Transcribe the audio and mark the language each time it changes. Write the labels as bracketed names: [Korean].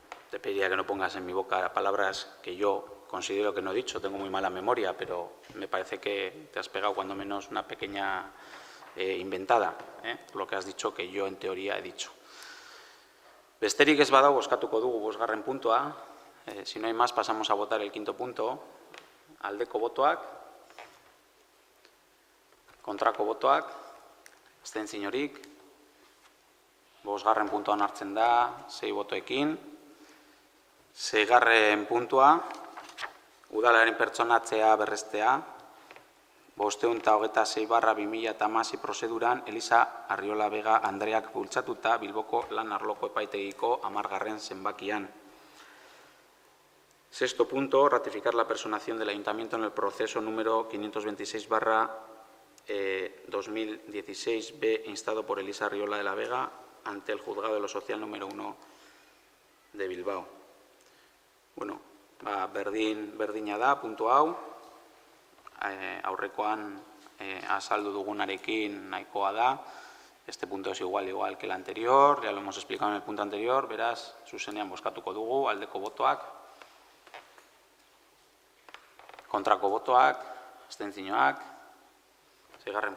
[Spanish] Te pediría que no pongas en mi boca palabras que yo considero que no he dicho. Tengo muy mala memoria, pero me parece que te has pegado cuando menos una pequeña inventada, lo que has dicho que yo en teoría he dicho. [Basque] Besterik ez badago bozkatuko dugu 5. puntua. [Spanish] Si no hay más, pasamos a votar el 5. punto. [Basque] Aldeko botoak, kontrako botoak, abstentziorik. 5. puntuan hartzen da, 6 botoekin. 6. puntua, udalaren pertsonatzea berrestea, 526/2016 prozeduran Elisa Arriola Vega Andreak bultzatuta Bilboko lan arloko epaitegiko 10. zenbakian. 6. [Spanish] punto, ratificar la personación del Ayuntamiento en el proceso número 526/2016B instado por Elisa Arriola de la Vega ante el Juzgado de lo Social número 1 de Bilbao. [Basque] Bueno, berdina da, puntu hau, aurrekoan azaldu dugunarekin nahikoa da. [Spanish] Este punto es igual que el anterior, ya lo hemos explicado en el punto anterior, [Basque] beraz, zuzenean bozkatuko dugu, aldeko botoak, kontrako botoak, abstentzioak, 6.